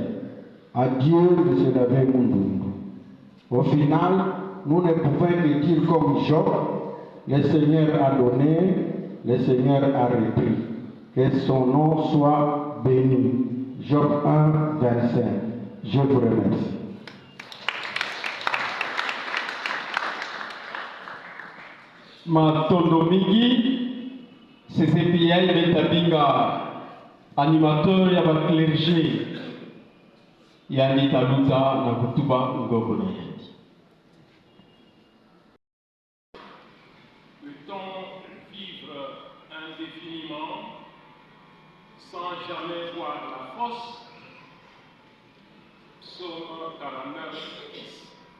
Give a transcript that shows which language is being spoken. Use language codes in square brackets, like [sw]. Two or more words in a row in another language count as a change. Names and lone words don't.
[fr] Adieu, M. l'abbé Mundungu. Au final, nous ne pouvons que dire comme Job, le Seigneur a donné, le Seigneur a repris. Que son nom soit béni. Job 1, 25. Je vous remercie. [ktu] Matondo mingi, CCPI betabinga animateur ya clergé ya nitaluta na kutuba ngobona. [fr] Peut-on vivre indéfiniment sans jamais voir la fosse? Psaume 49, 10.